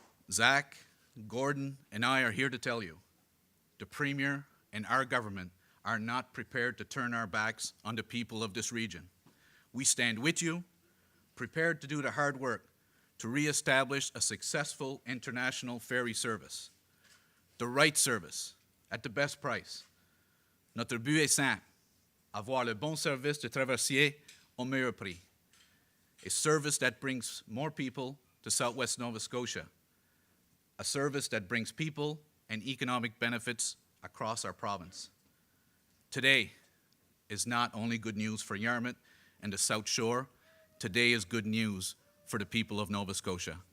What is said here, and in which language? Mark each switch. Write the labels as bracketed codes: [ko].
[en] Zach, Gordon, and I are here to tell you, the Premier and our government are not prepared to turn our backs on the people of this region. We stand with you, prepared to do the hard work to reestablish a successful international ferry service. The right service, at the best price. [fr] Notre but est simple, avoir le bon service de traversier au meilleur prix. [en] A service that brings more people to Southwest Nova Scotia. A service that brings people and economic benefits across our province. Today is not only good news for Yarmouth and the South Shore, today is good news for the people of Nova Scotia.